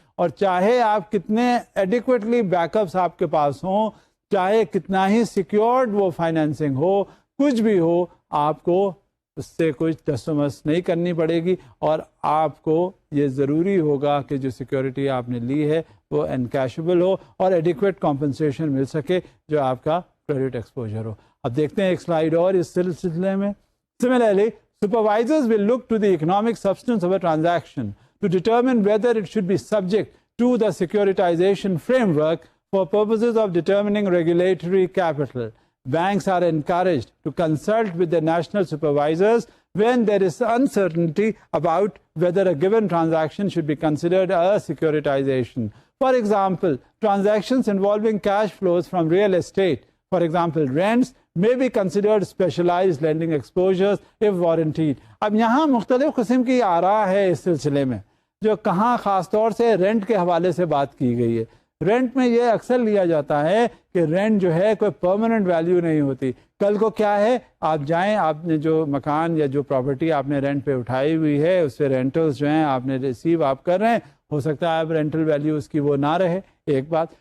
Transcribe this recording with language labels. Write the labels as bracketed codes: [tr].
[ur] اور چاہے آپ کتنے ایڈیکویٹلی بیک اپس آپ کے پاس ہوں، چاہے کتنا ہی سیکیورڈ وہ فائنینسنگ ہو، کچھ بھی ہو، آپ کو اس سے کچھ تسمس نہیں کرنی پڑے گی، اور آپ کو یہ ضروری ہوگا کہ جو سیکیورٹی آپ نے لی ہے وہ انکیشبل ہو اور ایڈیکویٹ کمپنسیشن مل سکے جو آپ کا کریڈٹ ایکسپوجر ہو. اب دیکھتے ہیں ایک سلائیڈ اور اس سلسلے میں. [en] Similarly, supervisors will look to the economic substance of a transaction to determine whether it should be subject to the securitization framework for purposes of determining regulatory capital. Banks are encouraged to consult with their national supervisors when there is uncertainty about whether a given transaction should be considered a securitization. For example, transactions involving cash flows from real estate, for example, rents, may be considered specialized lending exposures if warranted. [ur] اب یہاں مختلف قسم کی آراء ہے اس سلسلے میں، جو کہاں خاص طور سے رینٹ کے حوالے سے بات کی گئی ہے. رینٹ میں یہ اکثر لیا جاتا ہے کہ رینٹ جو ہے کوئی پرماننٹ ویلیو نہیں ہوتی. کل کو کیا ہے، آپ جائیں، آپ نے جو مکان یا جو پراپرٹی آپ نے رینٹ پہ اٹھائی ہوئی ہے اس سے رینٹلز جو ہیں آپ نے ریسیو آپ کر رہے ہیں، ہو سکتا ہے اب رینٹل ویلیو اس کی وہ نہ رہے، ایک بات.